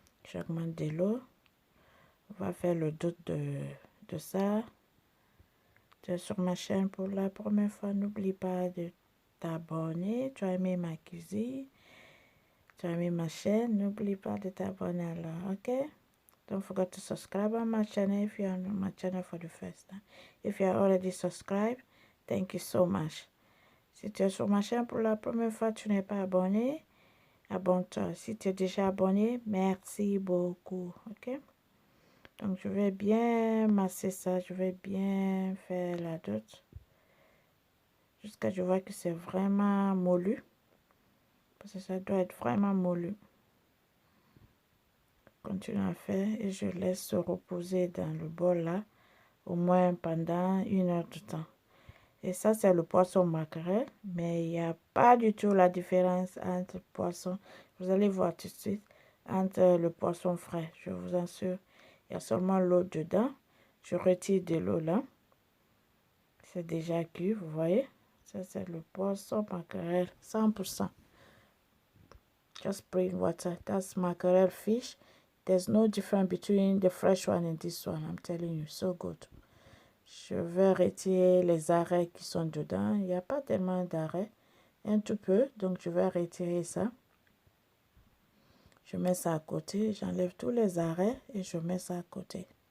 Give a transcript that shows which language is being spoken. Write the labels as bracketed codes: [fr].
[fr] J'augmente de l'eau. On va faire le doute de ça. Tu es sur ma chaîne pour la première fois, n'oublie pas de t'abonner. Tu as aimé ma cuisine, tu as aimé ma chaîne, n'oublie pas de t'abonner alors, ok? [en] Don't forget to subscribe on my channel if you are on my channel for the first time. If you are already subscribed, thank you so much. [fr] Si tu es sur ma chaîne pour la première fois, tu n'es pas abonné, abonne-toi. Si tu es déjà abonné, merci beaucoup, ok? Donc je vais bien masser ça, je vais bien faire la doute jusqu'à ce que je vois que c'est vraiment moulu, parce que ça doit être vraiment moulu. Continue à faire et je laisse se reposer dans le bol là au moins pendant 1 heure de temps. Et ça c'est le poisson maquerelle, mais il n'y a pas du tout la différence entre le poisson, vous allez voir tout de suite, entre le poisson frais, je vous assure. Il y a seulement l'eau dedans. Je retire de l'eau là. C'est déjà cuit, vous voyez. Ça, c'est le poisson mackerel, 100%. [en] Just plain water. That's mackerel fish. There's no difference between the fresh one and this one. I'm telling you, so good. [fr] Je vais retirer les arrêts qui sont dedans. Il n'y a pas tellement d'arrêts. Un tout peu. Donc, je vais retirer ça. Je mets ça à côté. J'enlève tous les arrêts et je mets ça à côté.